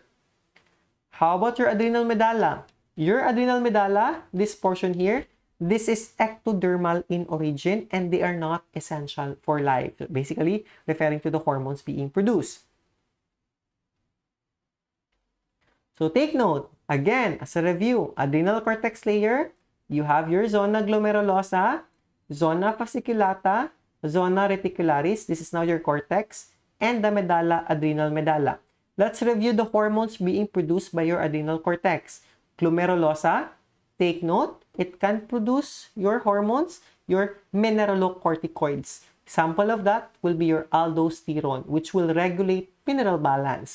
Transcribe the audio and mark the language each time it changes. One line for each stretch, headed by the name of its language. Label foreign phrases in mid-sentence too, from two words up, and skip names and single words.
English: How about your adrenal medulla? Your adrenal medulla, this portion here, this is ectodermal in origin and they are not essential for life. Basically, referring to the hormones being produced. So take note, again, as a review, adrenal cortex layer, you have your zona glomerulosa, zona fasciculata, zona reticularis, this is now your cortex, and the medulla, adrenal medulla. Let's review the hormones being produced by your adrenal cortex. Glomerulosa, take note, it can produce your hormones, your mineralocorticoids. Example of that will be your aldosterone, which will regulate mineral balance.